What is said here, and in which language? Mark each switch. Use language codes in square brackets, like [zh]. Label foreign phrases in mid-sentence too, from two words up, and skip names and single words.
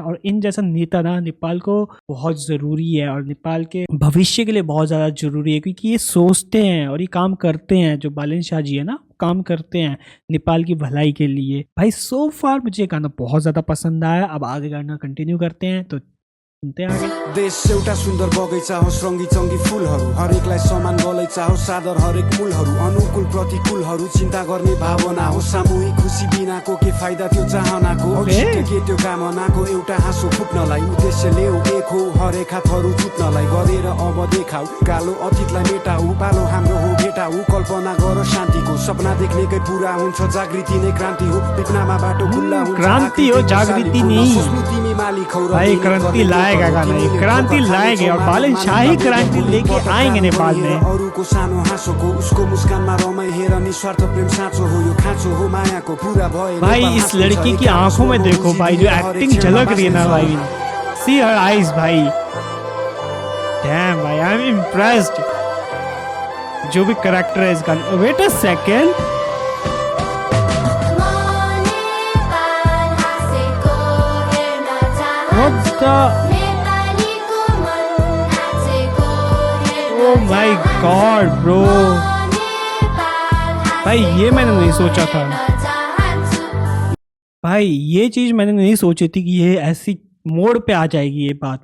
[hi] और इन जैसा नेता ना नेपाल को बहुत ज़रूरी है, और नेपाल के भविष्य के लिए बहुत ज़्यादा ज़रूरी है, क्योंकि ये सोचते हैं और ये काम करते हैं। जो बालिन शाह जी है ना, काम करते हैं नेपाल की भलाई के लिए। भाई [en] so far [hi] मुझे गाना बहुत ज़्यादा पसंद आया। अब आगे गाना कंटिन्यू करते हैं, तो सुनते हैं आगे। [ne] देश एउटा सुन्दर बगैँचा हो, रङ्गी चङ्गी फुलहरू, हरेकलाई समान गलैँचा हो, सादर हरेक मूलहरू, अनुकूल प्रतिकूलहरू चिन्ता गर्ने भावना हो, सामूहिक खुसी बिनाको के फाइदा त्यो चाहनाको, औचित्य के त्यो कामनाको, एउटा हाँसो फुट्नलाई उद्देश्य ल्याऊ एक हो, हरेक हातहरू जुट्नलाई गरेर अब देखाऊ, कालो अतीतलाई मेटाऊ, पालो हाम्रो हो भेटाऊ, कल्पना गर शान्तिको, सपना देख्नेकै पुरा हुन्छ, जागृति नै क्रान्ति हो, विपनामा बाटो खुल्ला हुन्छ, [hi] क्रांति हो, जागृति नहीं। [ne] तिमी मालिक हौ, [hi] भाई क्रांति लाएगा गाना, ये क्रांति लाएंगे और बालिन शाह ही क्रांति लेके आएंगे नेपाल में। [ne] अरूको सानो हाँसोको उसको मुस्कानमा रमाई हेर, निस्वार्थ प्रेम साँचो हो, यो खाँचो हो मायाको पूरा भए। [hi] भाई इस लड़की की आंखों में देखो भाई, जो एक्टिंग झलक रही है ना भाई, [en] see her eyes [hi] भाई, डैम भाई [en] I am impressed. [hi] जो भी करेक्टर है इसका। [en] wait a second, what the, oh my god bro, [hi] भाई ये मैंने नहीं सोचा था भाई, ये चीज मैंने नहीं सोची थी कि ये ऐसी मोड़ पे आ जाएगी ये बात।